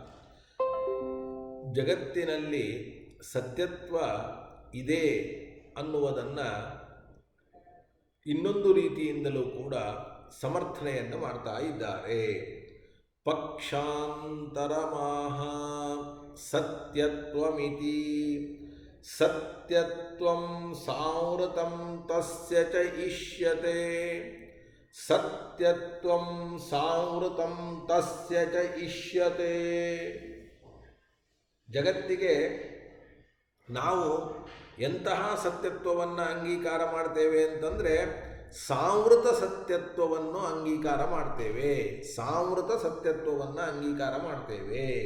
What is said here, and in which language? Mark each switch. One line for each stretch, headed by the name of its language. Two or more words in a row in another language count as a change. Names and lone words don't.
Kannada: ಜಗತ್ತಿನಲ್ಲಿ ಸತ್ಯತ್ವ ಇದೆ ಅನ್ನುವುದನ್ನು ಇನ್ನೊಂದು ರೀತಿಯಿಂದಲೂ ಕೂಡ ಸಮರ್ಥನೆಯನ್ನು ಮಾಡ್ತಾ ಇದ್ದಾರೆ.
Sanskrit: ಪಕ್ಷಾಂತರಮಾಹ ಸತ್ಯತ್ವಮಿತಿ ಸತ್ಯತ್ವಂ ಸಾವೃತಂ ತಸ್ಯ ಚ ಇಷ್ಯತೆ ಸತ್ಯತ್ವಂ ಸಾವೃತಂ ತಸ್ಯ ಚ ಇಷ್ಯತೆ.
Kannada: ಜಗತ್ತಿಗೆ ನಾವು ಎಂತಹ ಸತ್ಯತ್ವವನ್ನು ಅಂಗೀಕಾರ ಮಾಡ್ತೇವೆ ಅಂತಂದರೆ ಸಾವೃತ ಸತ್ಯತ್ವವನ್ನು ಅಂಗೀಕಾರ ಮಾಡ್ತೇವೆ. ಸಾವೃತ ಸತ್ಯತ್ವವನ್ನು ಅಂಗೀಕಾರ ಮಾಡ್ತೇವೆ.